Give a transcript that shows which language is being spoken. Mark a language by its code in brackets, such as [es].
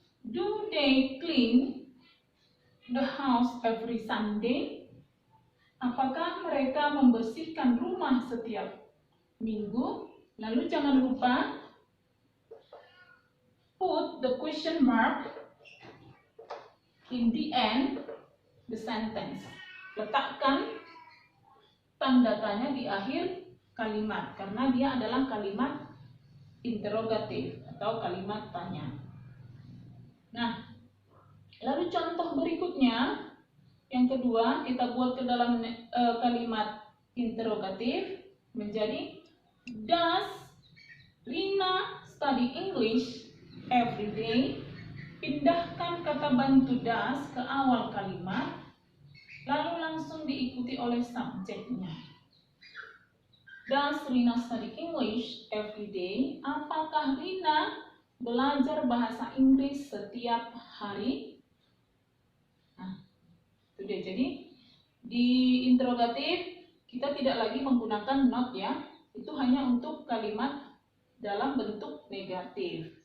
[en] Do they clean the house every Sunday? [id] Apakah mereka membersihkan rumah setiap minggu? [en] Lalu jangan lupa put the question mark in the end the sentence. [id] Letakkan tanda tanya di akhir kalimat karena dia adalah kalimat interrogatif atau kalimat tanya. Nah, lalu contoh berikutnya yang kedua kita buat ke dalam kalimat interrogatif menjadi does Rina study English every day? Pindahkan kata bantu does ke awal kalimat, lalu langsung diikuti oleh subjeknya. [en] Does Rina study English every day? [id] Apakah Rina belajar bahasa Inggris setiap hari? Nah, itu dia. Jadi di interrogatif kita tidak lagi menggunakan not ya. Itu hanya untuk kalimat dalam bentuk negatif.